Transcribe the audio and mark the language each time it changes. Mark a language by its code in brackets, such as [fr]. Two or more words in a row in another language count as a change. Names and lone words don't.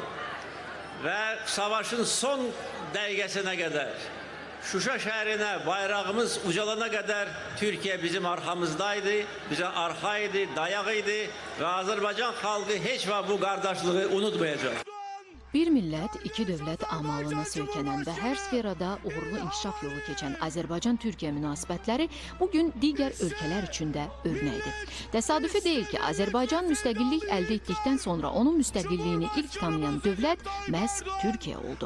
[tr] Ve savaşın son dəqiqəsinə kadar, Şuşa şehrine bayrağımız ucalana kadar Türkiye bizim arkamızdaydı, bize arkaydı, dayağıydı ve Azerbaycan halkı hiç ve bu kardeşliği unutmayacak. [az] Bir millət, iki dövlət amalına söykənən və hər sferada uğurlu inkişaf yolu keçən Azərbaycan-Türkiyə münasibətləri bugün digər ölkələr üçün də örnəkdir. Təsadüfi deyil ki, Azərbaycan müstəqillik əldə etdikdən sonra onun müstəqilliyini ilk tanıyan dövlət məhz Türkiyə oldu.